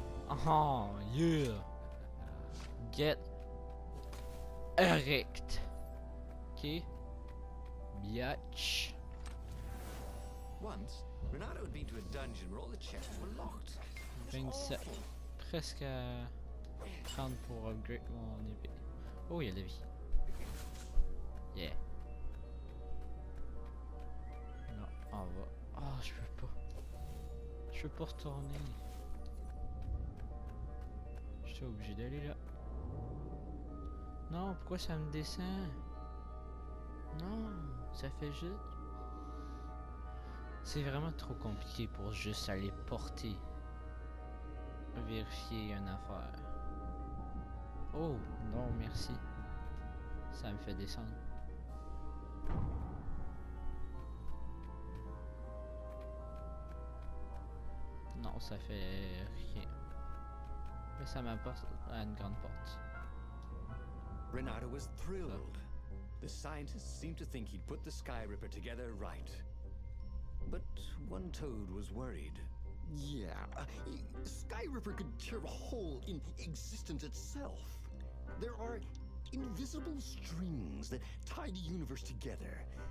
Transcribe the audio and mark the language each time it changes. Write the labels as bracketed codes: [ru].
[en] Aha, yeah. Get erect. Okay. Biatch. Once, Renato had been to a dungeon where all the chests were locked. It was 27. awful. [fr] Presque à 30 pour upgrade mon épée. Oh, il y a de la vie. [en] Yeah. [fr] Non, on va. Ah, je peux pas. Je peux pas retourner. Je suis obligé d'aller là. Non, pourquoi ça me descend? Non, ça fait juste. C'est vraiment trop compliqué pour juste aller porter. Vérifier une affaire. Oh, non, merci. Ça me fait descendre. Non, ça fait rien. Mais ça m'apporte à une grande porte. [en] Renato was thrilled. The scientists seemed to think he'd put the Sky Ripper together right. But one toad was worried. Yeah, Sky Ripper could tear a hole in existence itself. There are invisible strings that tie the universe together.